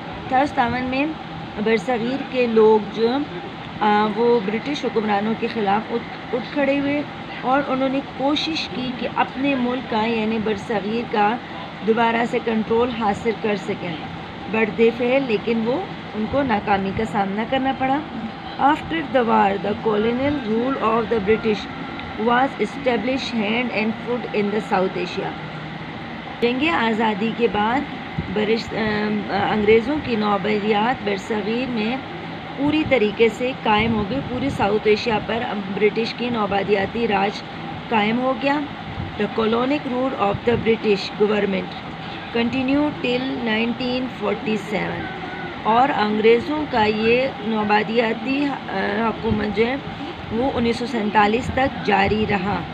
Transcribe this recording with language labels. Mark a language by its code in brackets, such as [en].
[ur] 1857 میں برصغیر کے لوگ جو وہ برٹش حکمرانوں کے خلاف اٹھ کھڑے ہوئے اور انہوں نے کوشش کی کہ اپنے ملک کا یعنی برصغیر کا دوبارہ سے کنٹرول حاصل کر سکیں. بڑھتے فعل لیکن وہ ان کو ناکامی کا سامنا کرنا پڑا. [en] After the war, the colonial rule of the British was established hand and foot in the South Asia. [ur] جنگ آزادی کے بعد انگریزوں کی نوآبادیات برصغیر میں پوری طریقے سے قائم ہو گئی. پوری ساؤتھ ایشیا پر برٹش کی نوآبادیاتی راج قائم ہو گیا. [en] The colonial rule of the British government continued till 1947 [ur] اور انگریزوں کا یہ نوآبادیاتی حکومت جو ہے وہ 1947 تک جاری رہا.